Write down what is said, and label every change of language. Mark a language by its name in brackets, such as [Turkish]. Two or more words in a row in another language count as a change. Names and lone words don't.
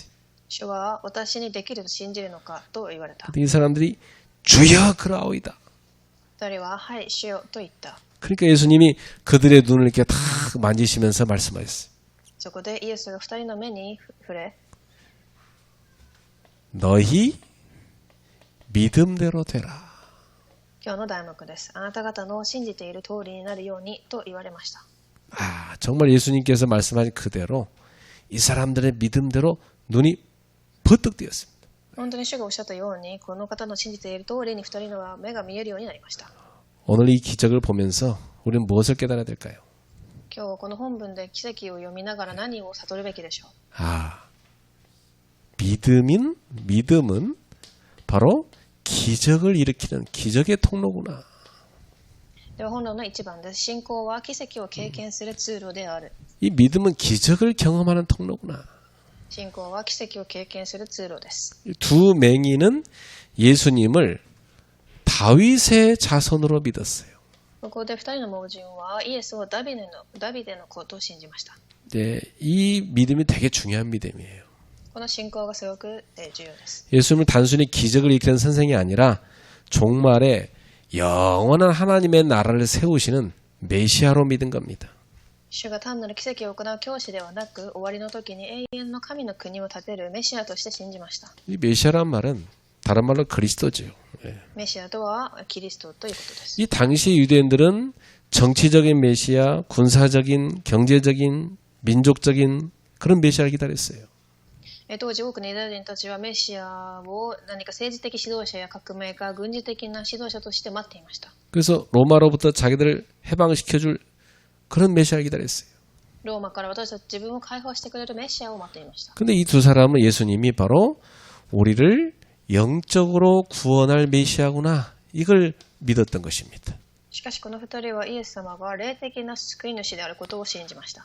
[Japanese] 主は私にできると信じるのかと言われた。 [Korean] 이 사람들이 주여 그라오이다. [Japanese] 二人ははい主よと言った。 [Korean] 그러니까 예수님이 그들의 눈을 이렇게 탁 만지시면서 말씀하셨어요. [Japanese] そこでイエスが二人の目に触れ [Korean] 너희 믿음대로 되라. [Japanese] 今日の題目です。あなた方の信じている通りになるようにと言われました。 [Korean] 정말 예수님께서 말씀하신 그대로 이 사람들의 믿음대로 눈이 버뜩 뜨였습니다. [Japanese] 本当に主がおっしゃったようにこの方の信じている通りに二人の目が見えるようになりました。 [Korean] 오늘 이 기적을 보면서 우리는 무엇을 깨달아야 될까요? [Japanese] 今日この本文で奇跡を読みながら何を悟るべきでしょう。 [Korean] 믿음은 바로 기적을 일으키는 기적의 통로구나. [Japanese] では本論の一番です。信仰は奇跡を経験する通路である。 [Korean] 이 믿음은 기적을 경험하는 통로구나. [Japanese] 信仰は奇跡を経験する通路です。 [Korean] 두 맹인은 예수님을 다윗의 자손으로 믿었어요. [Japanese] ここで二人の盲人はイエスをダビデの子と信じました。 [Korean] 이 믿음이 되게 중요한 믿음이에요. [Japanese] この信仰がすごく重要です。 [Korean] 예수님을 단순히 기적을 일으키는 선생이 아니라 종말에 영원한 하나님의 나라를 세우시는 메시아로 믿은 겁니다. [Japanese] 主が単なる奇跡を行う教師ではなく、終わりの時に永遠の神の国を建てるメシアとして信じました。 [Korean] 이 메시아란 말은 다른 말로 그리스도죠. [Japanese] メシアとはキリストということです。 [Korean] 이 당시 유대인들은 정치적인 메시아, 군사적인, 경제적인, 민족적인 그런 메시아를 기다렸어요. [Japanese] 当時多くのユダヤ人たちはメシアを何か政治的指導者や革命家、軍事的な指導者として待っていました。 [Korean] 그래서 로마로부터 자기들을 해방시켜줄 그런 메시아를 기다렸어요. [Japanese] ローマから私たち自分を解放してくれるメシアを待っていました。 [Korean] 근데 이 두 사람은 예수님이 바로 우리를 영적으로 구원할 메시아구나 이걸 믿었던 것입니다. [Japanese] しかしこの二人はイエス様が霊的な救い主であることを信じました。